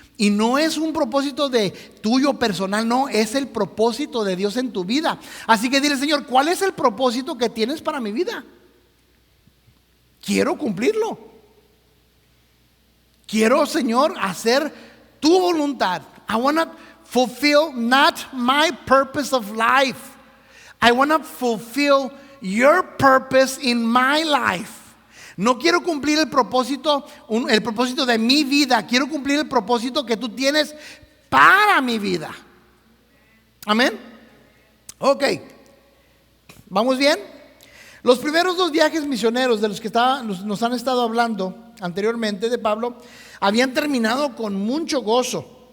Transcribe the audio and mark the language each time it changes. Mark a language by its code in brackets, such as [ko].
[es] Y no es un propósito de tuyo personal, no, es el propósito de Dios en tu vida. Así que dile, Señor, ¿cuál es el propósito que tienes para mi vida? Quiero cumplirlo. Quiero, Señor, hacer tu voluntad. [en] I want to fulfill not my purpose of life. I want to fulfill your purpose in my life. [es] No quiero cumplir el propósito de mi vida. Quiero cumplir el propósito que tú tienes para mi vida. Amén. Ok. ¿Vamos bien? Los primeros 2 viajes misioneros de los que nos han estado hablando anteriormente de Pablo habían terminado con mucho gozo.